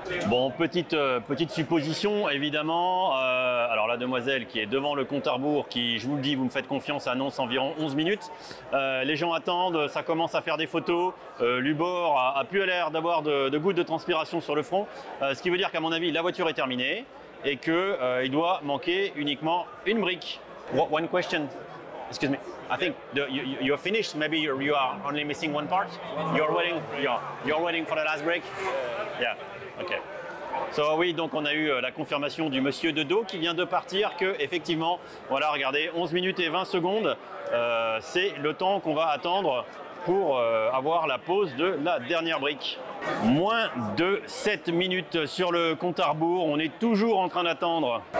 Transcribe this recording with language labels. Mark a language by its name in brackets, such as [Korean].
[French] Bon, petite supposition évidemment. Alors la demoiselle qui est devant le compte à rebours, qui, je vous le dis, vous me faites confiance, annonce environ 11 minutes. Les gens attendent, ça commence à faire des photos. Lubor a plus l'air d'avoir de gouttes de transpiration sur le front. Ce qui veut dire qu'à mon avis, la voiture est terminée et qu'il doit manquer uniquement une brique. [English] One question. Excuse me. I think you're finished. Maybe you are only missing one part. You're waiting for the last break. Yeah. Okay. [French] So oui, donc on a eu la confirmation du monsieur de dos qui vient de partir que effectivement, voilà, regardez, 11 minutes et 20 secondes, c'est le temps qu'on va attendre pour avoir la pose de la dernière brique. Moins de 7 minutes sur le compte à rebours, on est toujours en train d'attendre.